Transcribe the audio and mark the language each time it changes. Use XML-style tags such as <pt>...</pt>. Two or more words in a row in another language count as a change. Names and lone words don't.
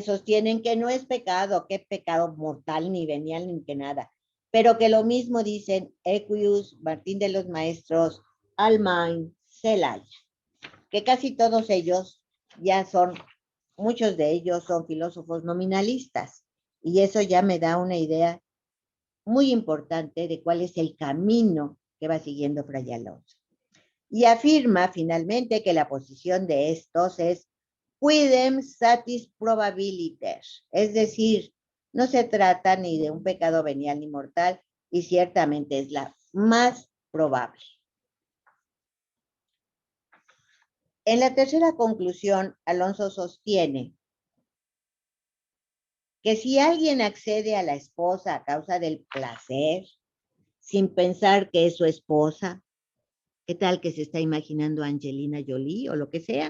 <es>sostienen que no es pecado, que es pecado mortal, ni venial, ni que nada, pero que lo mismo dicen Equius, Martín de los Maestros, Almain, Celaya, que casi todos ellos ya son, muchos de ellos son filósofos nominalistas, y eso ya me da una idea muy importante de cuál es el camino que va siguiendo Fray Alonso. Y afirma finalmente que la posición de estos es</es> <la>quidem satis probabiliter,</la> <es>es decir, no se trata ni de un pecado venial ni mortal, y ciertamente es la más probable. En la tercera conclusión, Alonso sostiene que si alguien accede a la esposa a causa del placer, sin pensar que es su esposa, ¿qué tal que se está imaginando a Angelina Jolie o lo que sea?</es>